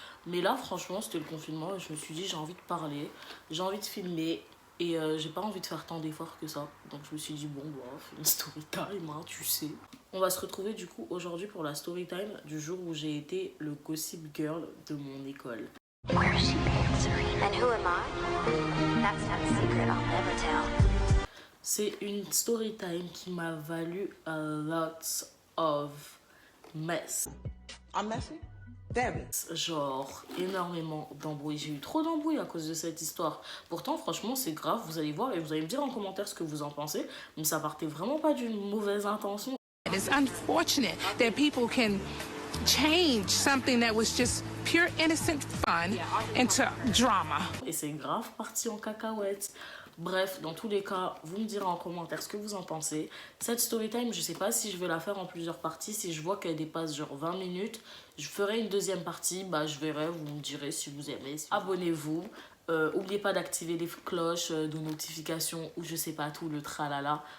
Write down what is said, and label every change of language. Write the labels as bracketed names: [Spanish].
[French] Mais là, franchement, c'était le confinement et je me suis dit, j'ai envie de parler, j'ai envie de filmer et j'ai pas envie de faire tant d'efforts que ça. Donc, je me suis dit, bon, bah, fais une story time, hein, tu sais. On va se retrouver du coup aujourd'hui pour la story time du jour où j'ai été le gossip girl de mon école. [English] Where is she answering? And who am I? That's not a secret I'll never tell. [French] C'est une story time qui m'a valu [English] a lot of mess. I'm messy? Very. [French] Genre, énormément d'embrouilles. J'ai eu trop d'embrouilles à cause de cette histoire. Pourtant, franchement, c'est grave. Vous allez voir et vous allez me dire en commentaire ce que vous en pensez. Mais ça partait vraiment pas d'une mauvaise intention. [English] It's unfortunate that people can change something that was just pure innocent fun into drama. [French] Et c'est grave parti en cacahuète. Bref, dans tous les cas, vous me direz en commentaire ce que vous en pensez. Cette story time, je sais pas si je vais la faire en plusieurs parties. Si je vois qu'elle dépasse genre 20 minutes, je ferai une deuxième partie. Bah, je verrai, vous me direz si vous aimez. Abonnez-vous. N'oubliez pas d'activer les cloches de notification ou je sais pas tout, le tralala.